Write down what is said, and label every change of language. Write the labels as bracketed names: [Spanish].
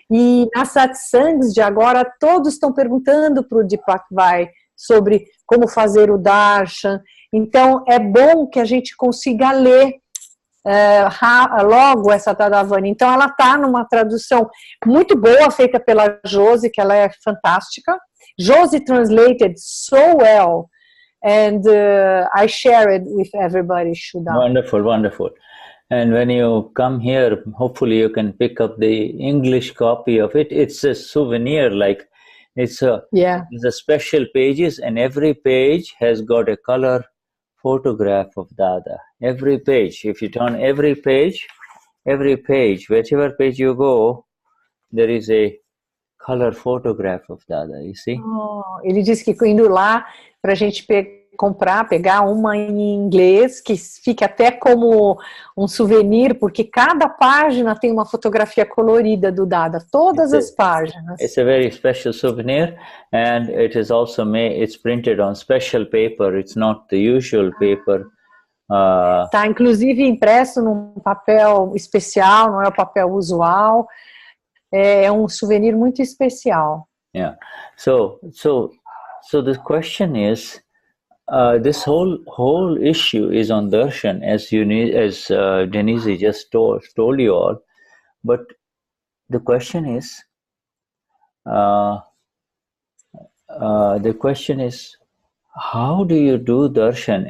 [Portuguese] E nas satsangs de agora, todos estão perguntando para o Deepakbhai sobre como fazer o Darshan. Então, é bom que a gente consiga ler logo essa Dadavani. Então, ela está numa tradução muito boa, feita pela Josi, que ela é fantástica. [English] Josi translated so well, and I share it with everybody, Shuddha. Wonderful, wonderful. And when you come here, hopefully you can pick up the English copy of it. It's a souvenir, like it's a special pages, and every page has got a color photograph of Dada. Every page, if you turn every page, whichever page you go, there is a color photograph of Dada, you see? [Portuguese] Ele disse que indo lá para a gente pegar uma em inglês, que fique até como um souvenir, porque cada página tem uma fotografia colorida do Dada, todas as páginas. [English] It's a very special souvenir, and it is also it's printed on special paper. It's not the usual paper. [Portuguese] Tá inclusive impresso num papel especial, não é o papel usual. É um souvenir muito especial. [English] Yeah. So the question is, this whole issue is on darshan, as Denize just told you all. But the question is, how do you do darshan?